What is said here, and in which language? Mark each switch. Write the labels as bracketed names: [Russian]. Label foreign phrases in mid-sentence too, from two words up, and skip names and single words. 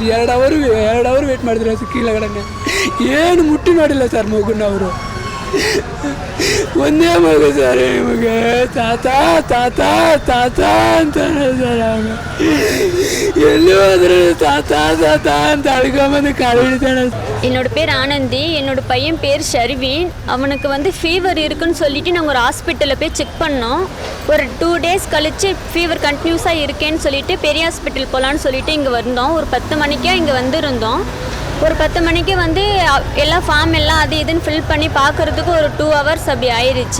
[Kannada] 2 [English] hour wait [Kannada] ಮಾಡಿದ್ರೆ ಕೆಳಗಡೆ ಏನು ಮುಟ್ಟಿ ನೋಡಿಲ್ಲ ಸರ್ ಮಗುನ ಅವರು. ಒಂದೇ ಮಗು ಸರ್ ನಿಮಗೆ, ತಾತ ತಾತ ತಾತ ಅಂತಾನೆ ಸರ್ ಅವನು. ಎಲ್ಲಿ ಹೋದ್ರೆ ತಾತ ತಾತ ಅಂತ ಅಳ್ಕೊಂಬಂದು ಕಾಲು ಹಿಡಿತಾನೆ. [Tamil] என்னோட பேர் ஆனந்தி, என்னோட பையன் பேர் ஷர்வீன். அவனுக்கு வந்து ஃபீவர் இருக்குன்னு சொல்லிட்டு நாங்கள் ஒரு ஹாஸ்பிட்டலில் போய் செக் பண்ணோம். ஒரு 2 days கழித்து ஃபீவர் கண்டினியூஸாக இருக்கேன்னு சொல்லிட்டு பெரிய ஹாஸ்பிட்டல் போகலான்னு சொல்லிட்டு இங்கே வந்தோம். ஒரு 10 மணிக்கே இங்கே வந்திருந்தோம். ஒரு 10 மணிக்கு வந்து எல்லா ஃபார்ம் எல்லாம் அது இதுன்னு ஃபில் பண்ணி பார்க்குறதுக்கு ஒரு 2 hours அப்படி ஆயிடுச்சு.